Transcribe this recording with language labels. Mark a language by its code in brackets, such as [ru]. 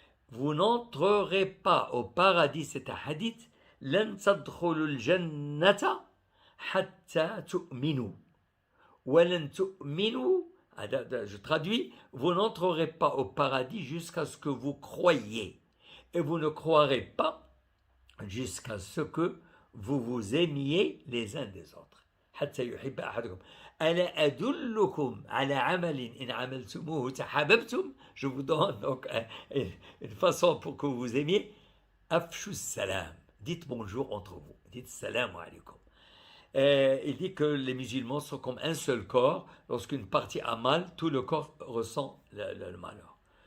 [fr] Vous n'entrerez pas au paradis, c'est un hadith, [ar] لن تدخلوا الجنة حتى تؤمنوا ولن تؤمنوا, [fr] je traduis, vous n'entrerez pas au paradis jusqu'à ce que vous croyiez, et vous ne croirez pas jusqu'à ce que vous vous aimiez les uns des autres. [ar] حتى يحب أحدكم ألا أدلكم على عمل إن عملتموه تحاببتم. [fr] Je vous donne donc une façon pour que vous aimiez. [ar] أفشوا السلام. [fr] Dites bonjour entre vous. Dites salam alaykum. Il dit que les musulmans sont comme un seul corps. Lorsqu'une partie a mal, tout le corps ressent le malheur.